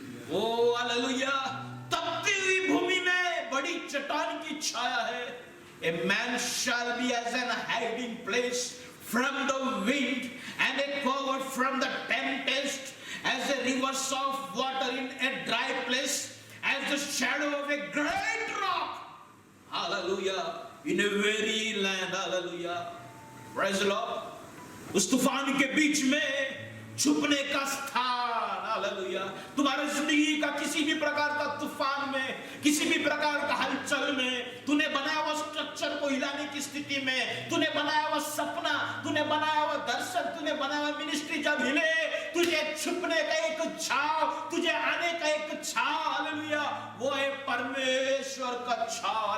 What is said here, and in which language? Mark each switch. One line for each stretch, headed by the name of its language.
Hindi: ओ hallelujah, तपती हुई भूमि में बड़ी चट्टान की छाया है।
English: A man shall be as an hiding place from the wind and a cover from the tempest, as a rivers of water in a dry place, as the shadow of a great rock. Hallelujah, in a weary land. Hallelujah, praise the Lord।
Hindi: उस तूफान के बीच में छुपने का स्थान। Hallelujah, तुम्हारे जिंदगी का किसी भी प्रकार का तूफान में, किसी भी प्रकार का हलचल में, तूने बनाया हुआ स्ट्रक्चर को हिलाने की स्थिति में, तूने बनाया हुआ सपना, तूने बनाया हुआ दर्शन, तूने बनाया हुआ मिनिस्ट्री जब हिले, तुझे छुपने का एक छाव, तुझे आने का एक छाव, हालेलुया, वो है परमेश्वर का छाव।